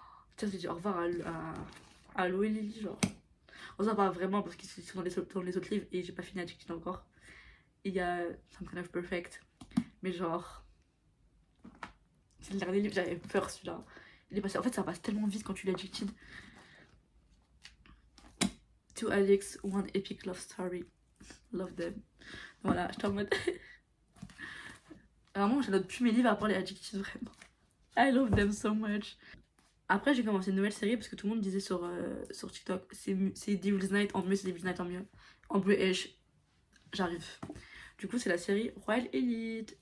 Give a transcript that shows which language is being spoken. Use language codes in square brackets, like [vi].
[fr] Putain, j'ai dit au revoir à Lo et Lily, genre. On s'en parle vraiment parce qu'ils sont dans les autres livres et j'ai pas fini Addicted encore. Et il y a Some Kind of Perfect. Mais genre. C'est le dernier livre, j'avais peur celui-là. Il est passé. En fait, ça passe tellement vite quand tu lis Addicted. [en] 2 addicts, 1 epic love story. Love them. [fr] Voilà, j'étais en mode. Vraiment, je note plus mes livres à part les Addicted, vraiment. [en] I love them so much. [fr] Après, j'ai commencé une nouvelle série parce que tout le monde disait sur TikTok c'est Devil's Night en mieux, c'est Devil's Night en mieux. En British, j'arrive. Du coup, c'est la série Royal Elite.